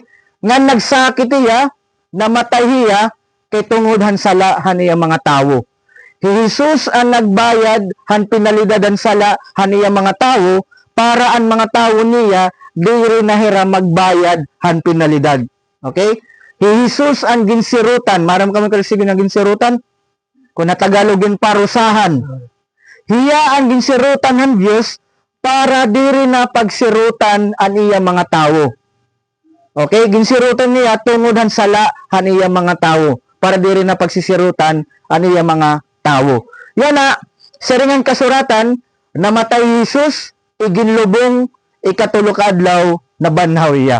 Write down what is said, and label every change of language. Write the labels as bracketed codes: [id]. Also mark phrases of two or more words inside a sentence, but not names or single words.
[war] Nga nagsakit iya, namatay iya, kay tungod sala haniya mga tawo. Jesus ang nagbayad, han pinalidad ang sala haniya mga tawo, para ang mga tao niya diri nahira magbayad han penalidad. Okay? Jesus ang ginsirutan. Maram ka man sige ng ginsirutan. Kung na Tagalogin parusahan. Hiya ang ginsirutan ng Diyos para diri na pagsirutan ang iya mga tao. Okay? Ginsirutan niya tungod han sala han iya mga tao para diri na pagsisirutan ang iya mga tao. Yan na, sa ringan kasuratan, namatay Jesus, iginlubong, ikatulo ka adlaw na banhaw iya.